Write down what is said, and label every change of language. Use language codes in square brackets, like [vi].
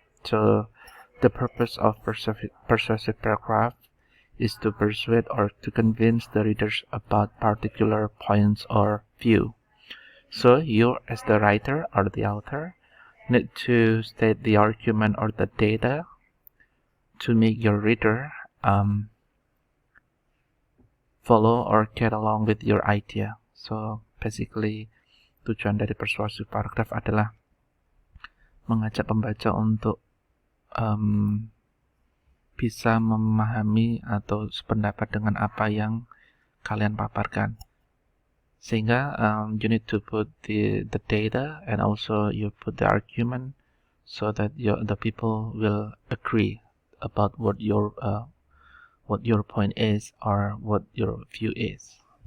[en] So the purpose of persuasive paragraph is to persuade or to convince the readers about particular points or view. So you, as the writer or the author, need to state the argument or the data to make your reader follow or get along with your idea. So basically, [id] tujuan dari persuasive paragraph adalah mengajak pembaca untuk bisa memahami atau sependapat dengan apa yang kalian paparkan. Sehingga [en] you need to put the data and also you put the argument so that the people will agree about what your point is or what your view is.